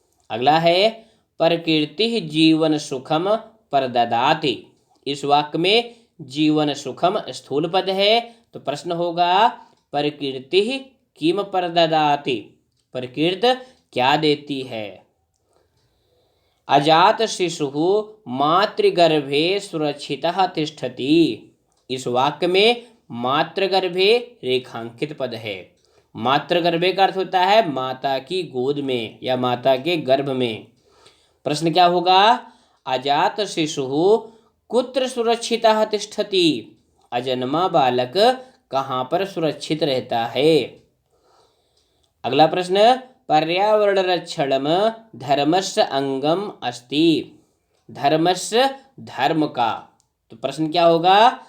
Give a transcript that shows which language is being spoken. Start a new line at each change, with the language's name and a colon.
Hindi: अगला है
Sanskrit: प्रकृति जीवन सुखम प्रददाति।
Hindi: इस वाक्य में जीवन सुखम स्थूल पद है, तो प्रश्न होगा
Sanskrit: प्रकृति किम प्रददाति,
Hindi: प्रकृति क्या देती है।
Sanskrit: अजात शिशुः मातृगर्भे सुरक्षितः तिष्ठति।
Hindi: इस वाक्य में मातृगर्भे रेखांकित पद है। मातृगर्भे का अर्थ होता है माता की गोद में या माता के गर्भ में। प्रश्न क्या होगा?
Sanskrit: अजात शिशुः कुत्र सुरक्षितः तिष्ठति।
Hindi: अजन्मा बालक कहाँ पर सुरक्षित रहता है। अगला प्रश्न
Sanskrit: पर्यावरण रक्षणम धर्मस्य अंगम अस्ति।
Hindi: धर्मस्य धर्म का, तो प्रश्न क्या होगा?